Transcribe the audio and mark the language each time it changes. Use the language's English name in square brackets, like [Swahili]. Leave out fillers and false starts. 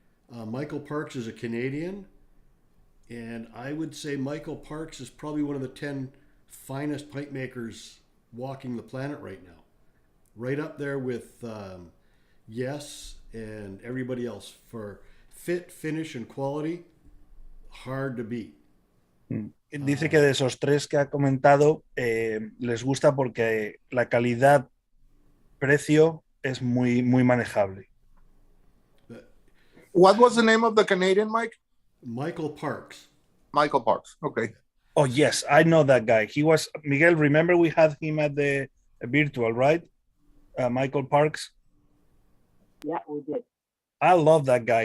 [English] Michael Parks is a Canadian. And I would say Michael Parks is probably one of the 10 finest pipe makers walking the planet right now. Right up there with Yes and everybody else for fit, finish, and quality. Hard to beat. [Spanish] Dice que de esos 3 que ha comentado les gusta porque la calidad-precio es muy, muy manejable. [English] What was the name of the Canadian, Mike? Michael Parks. Michael Parks. Okay. Oh, yes, I know that guy. He was, Miguel, remember we had him at the virtual, right? Michael Parks. Yeah, we did. I love that guy.